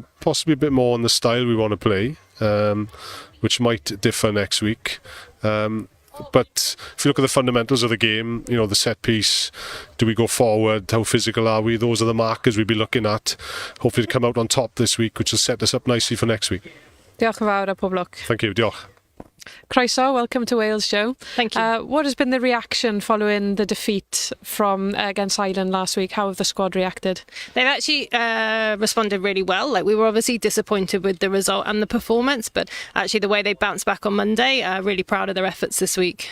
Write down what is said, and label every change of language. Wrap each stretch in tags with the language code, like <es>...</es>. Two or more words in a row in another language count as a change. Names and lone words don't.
<en>Possibly a bit more on the style we want to play, which might differ next week. But if you look at the fundamentals of the game, the set piece, do we go forward, how physical are we, those are the markers we'll be looking at, hopefully to come out on top this week, which will set us up nicely for next week.</en> <cy>Diolch yn fawr a pob lwc.</cy> <en>Thank you, diolch. Croeso, welcome to Wales, Joe. Thank you. What has been the reaction following the defeat from against Ireland last week? How have the squad reacted? They've actually responded really well. Like, we were obviously disappointed with the result and the performance, but actually the way they bounced back on Monday, really proud of their efforts this week.</en>